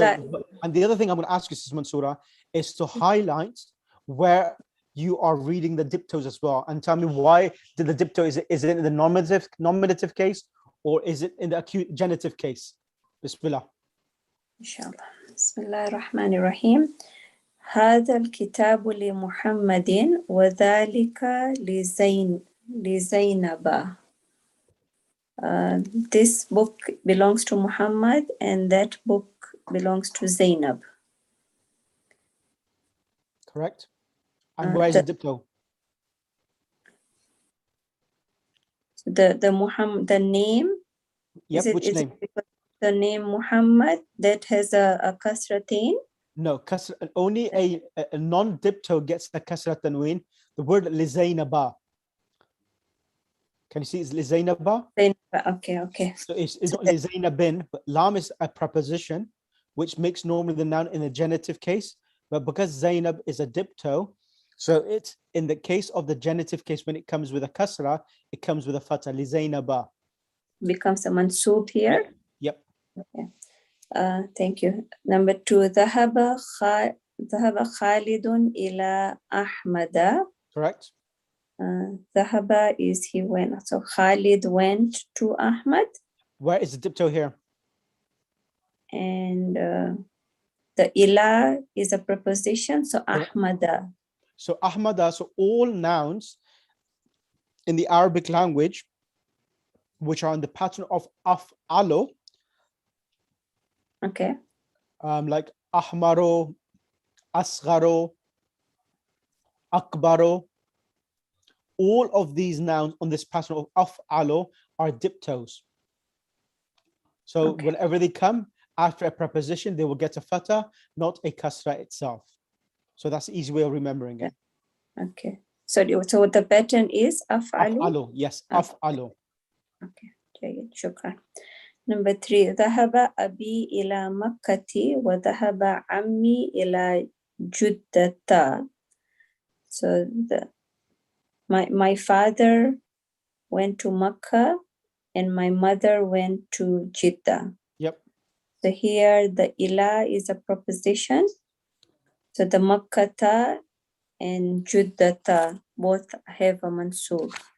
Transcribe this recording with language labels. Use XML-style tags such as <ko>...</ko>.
<ar>Bismillah.</ar> <en>and the other thing I'm going to ask you, Sister Mansoura, is to highlight where you are reading the diptos as well, and tell me why did the dipto, is it in the nominative case, or is it in the acute genitive case?</en> <ar>Bismillah. Inshallah. Bismillah ar-Rahman ar-Rahim. هذا الكتاب لمحمد وذلك لزينب.</ar> <en>This book belongs to Muhammad and that book belongs to Zainab. Correct. And where is the dipto? The name. Yep, Is it, which is name? it because the name Muhammad that has a kasratain? No, only a non-dipto gets the kasra tanween. The word lizainaba. Can you see it's lizainaba? Okay. So it's not lizainabin, but lam is a preposition which makes normally the noun in a genitive case. but because Zainab is a dipto, so it's in the case of the genitive case, when it comes with a kasra, it comes with a fatha, li Zainaba. Becomes a mansub here. Yep. Thank you. Number 2,</en> <ar>ذهب خالد إلى أحمد.</ar> <en>Correct. ذهب is he went. So Khalid went to Ahmad. Where is the dipto here? And the ila is a preposition. So Ahmada. So Ahmada, so all nouns in the Arabic language, which are in the pattern of af'alo, Okay. like ahmaro, asgharo, akbaro, all of these nouns on this pattern of af'alo are diptos. So Okay. whenever they come after a preposition, they will get a fatha, not a kasra itself. So that's the easy way of remembering it. Okay. So the pattern is af'alu. Af'alo, yes, af'alo. Okay.</en> <ar>جيد. شكرا.</ar> <en>Number 3,</en> <ar>ذهب أبي إلى مكة وذهب عمي إلى جدة.</ar> <en>So my father went to Makkah and my mother went to Jeddah. Yep. So here the ila is a preposition. So the Makkata and Juddata both have a mansub.</en>